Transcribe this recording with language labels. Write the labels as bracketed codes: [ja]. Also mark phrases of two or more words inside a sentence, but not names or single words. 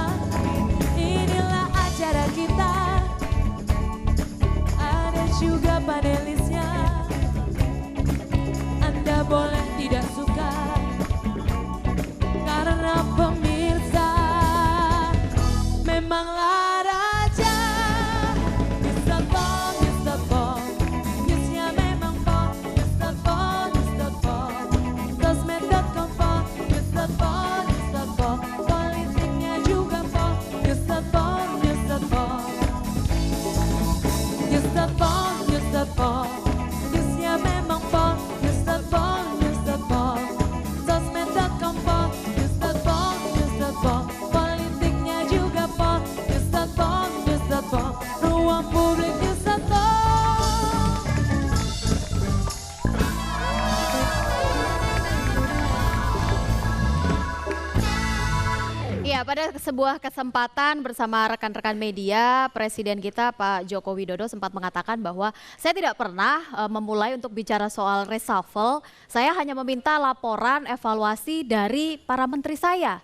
[id] Inilah acara kita, ada juga panelisnya. Anda boleh tidak suka, karena pemirsa memanglah raja. Mr. Pong, Mr. Pong, newsnya memang Pong. Mr. Pong, Mr. Pong, sosmed.com Pong. Mr. Pong, Mr. Pong, politiknya juga Pong. Mr. Pong, Mr. Pong, Mr. Pong, Mr. Pong, newsnya memang Pong. Mr. Pong, Mr. Pong, sosmed.com Pong. Mr. Pong, Mr. Pong, politiknya juga Pong. Mr. Pong, Mr. Pong, ruang publik Mr. Pong. Iya, pada sebuah kesempatan bersama rekan-rekan media, Presiden kita Pak Joko Widodo sempat mengatakan bahwa saya tidak pernah memulai untuk bicara soal reshuffle, saya hanya meminta laporan evaluasi dari para menteri saya.